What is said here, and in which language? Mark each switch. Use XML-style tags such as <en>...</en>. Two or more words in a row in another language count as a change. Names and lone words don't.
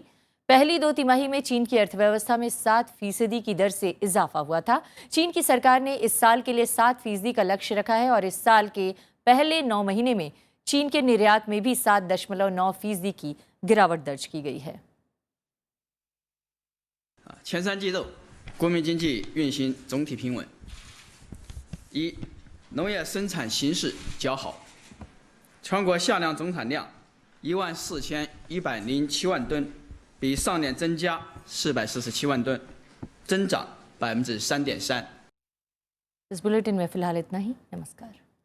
<hi>पहली 2 तिमाही में चीन की अर्थव्यवस्था में 7% की दर से इजाफा हुआ था। चीन की सरकार ने इस साल के लिए 7% का लक्ष्य रखा है और इस साल के पहले 9 महीने में चीन के निर्यात में भी 7.9% की गिरावट दर्ज की गई है।</hi> <zh>前3季度国民经济运行总体平稳，一农业生产形势较好，全国夏粮总产量14107万吨。比上年增加447万吨，增长3.3%。</zh> <hi>इस बुलेटिन में फिलहाल इतना ही। नमस्कार।</hi>